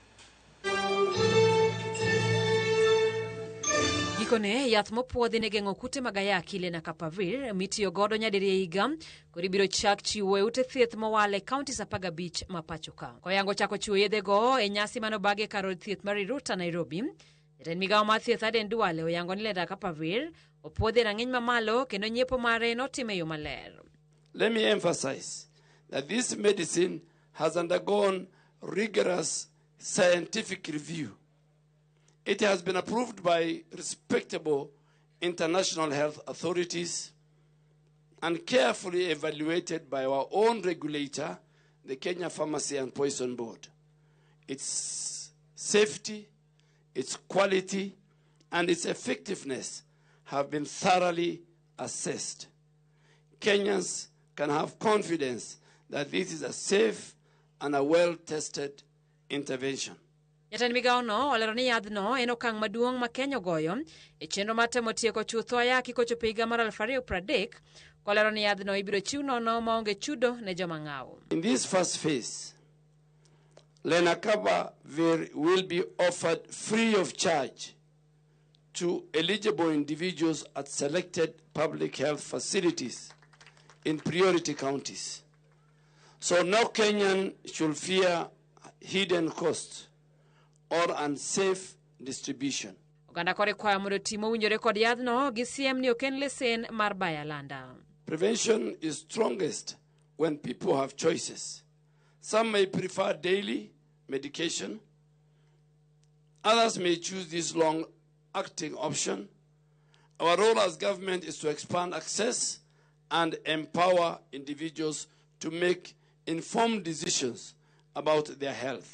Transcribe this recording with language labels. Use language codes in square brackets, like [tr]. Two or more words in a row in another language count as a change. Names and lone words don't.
[luo] Gikone yath mopuodhi ne geng'o kute mag ayaki Lenacapavir mitiyo godo nyadiriyo higa kod ibiro chak chiwo e ute thieth mowal e kaunti 15 ma pachoka. Koyango chako chiwo yedhego e nyasi manobage kar od thieth mar Iruta Nairobi, jatend migawo mar thieth Aden Duale oyango ni Lenacapavir opuodhi e rang'iny mamalo kendo nyiepo mare notime yo maler. [en] Let me emphasize that this medicine has undergone rigorous scientific review. It has been approved by respectable international health authorities and carefully evaluated by our own regulator, the Kenya Pharmacy and Poison Board. Its safety, its quality, and its effectiveness have been thoroughly assessed. Kenyans can have confidence that this is a safe and a well-tested intervention. [luo] Jatend migawo no olero ni yadhno en okang' maduong' ma Kenya ogoyo e chenro mar temo tieko chutho ayaki kochopo higa mar 2030 kolero ni yadhno ibiro chiw nono maonge chudo ne joma ng'aw. [en] In this first phase, Lenacapavir will be offered free of charge to eligible individuals at selected public health facilities in priority counties. So no Kenyan should fear hidden costs or unsafe distribution. [luo] Oganda kore kwayo mondo timo winjore kod yadhno gi siem ni oken lesen mar bayalanda. [en] Prevention is strongest when people have choices. Some may prefer daily medication. Others may choose this long-acting option. Our role as government is to expand access and empower individuals to make informed decisions about their health.